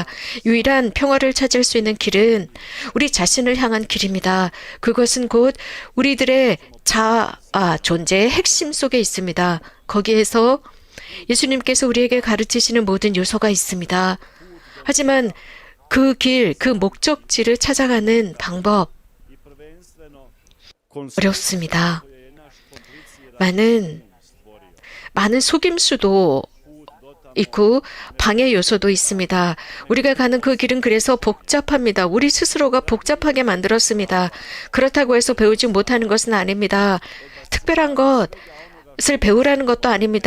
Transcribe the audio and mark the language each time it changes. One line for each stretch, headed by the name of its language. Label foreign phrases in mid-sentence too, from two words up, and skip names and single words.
Korean: 유일한 평화를 찾을 수 있는 길은 우리 자신을 향한 길입니다. 그것은 곧 우리들의 존재의 핵심 속에 있습니다. 거기에서 예수님께서 우리에게 가르치시는 모든 요소가 있습니다. 하지만 그 길, 그 목적지를 찾아가는 방법
Croatian: i prvenstveno
Korean: 어렵습니다.
Croatian: koje je naš kompliciran
Korean: 많은 속임수도 있고 방해 요소도 있습니다. 우리가 가는 그 길은 그래서 복잡합니다. 우리 스스로가 복잡하게 만들었습니다. 그렇다고 해서 배우지 못하는 것은 아닙니다. 특별한 것을 배우라는 것도 아닙니다.